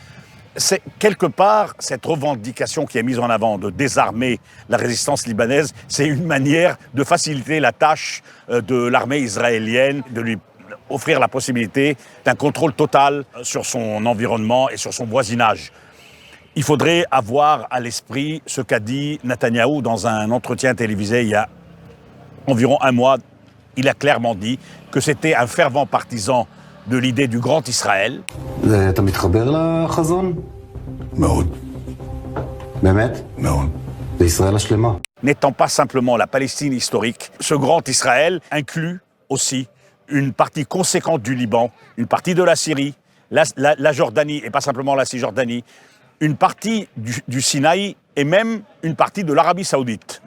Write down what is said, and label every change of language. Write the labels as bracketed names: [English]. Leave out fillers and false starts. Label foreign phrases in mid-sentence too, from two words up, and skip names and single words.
[French] C'est quelque part cette revendication qui est mise en avant de désarmer la résistance libanaise, c'est une manière de faciliter la tâche de l'armée israélienne, de lui offrir la possibilité d'un contrôle total sur son environnement et sur son voisinage. Il faudrait avoir à l'esprit ce qu'a dit Netanyahou dans un entretien télévisé il y a environ un mois. Il a clairement dit que c'était un fervent partisan de l'idée du grand Israël. [Hebrew] אתה מתחבר לחזון? מאוד. באמת? מאוד. זה ישראל השלמה. [French] N'étant pas simplement la Palestine historique, ce grand Israël inclut aussi une partie conséquente du Liban, une partie de la Syrie, la Jordanie, et pas simplement la Cisjordanie, une partie du Sinaï et même une partie de l'Arabie saoudite.